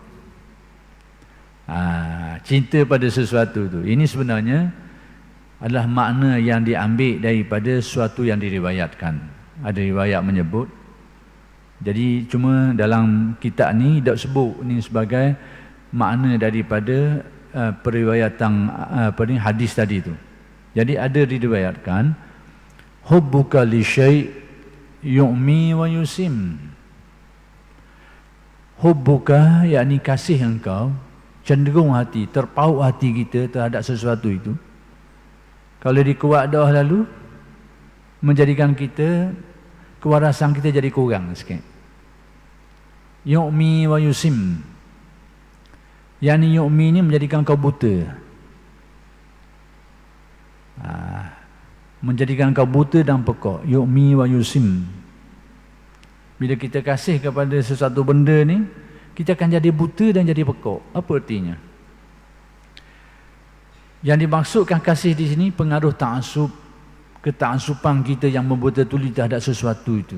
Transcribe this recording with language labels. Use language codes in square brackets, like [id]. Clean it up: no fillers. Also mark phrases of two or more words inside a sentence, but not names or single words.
[ms] Cinta pada sesuatu tu, ini sebenarnya adalah makna yang diambil daripada sesuatu yang diriwayatkan. Ada riwayat menyebut. Jadi cuma dalam kitab ni tak sebut ni sebagai makna daripada periwayatan hadis tadi tu. Jadi ada diriwayatkan [ar] حبك للشيء يعمي ويصم. [ms] Hubbuka yakni kasih engkau, cenderung hati, terpaut hati kita terhadap sesuatu itu, kalau dikuat dah lalu menjadikan kita, kewarasan kita jadi kurang sikit. [ar] يعمي ويصم. [ms] Yani yu'mi ni menjadikan kau buta. Menjadikan kau buta dan pekak. [ar] يعمي ويصم. [ms] Bila kita kasih kepada sesuatu benda ni, kita akan jadi buta dan jadi pekak. Apa artinya? Yang dimaksudkan kasih di sini pengaruh ta'assub, keta'assupan kita yang membuta-tuli terhadap sesuatu itu.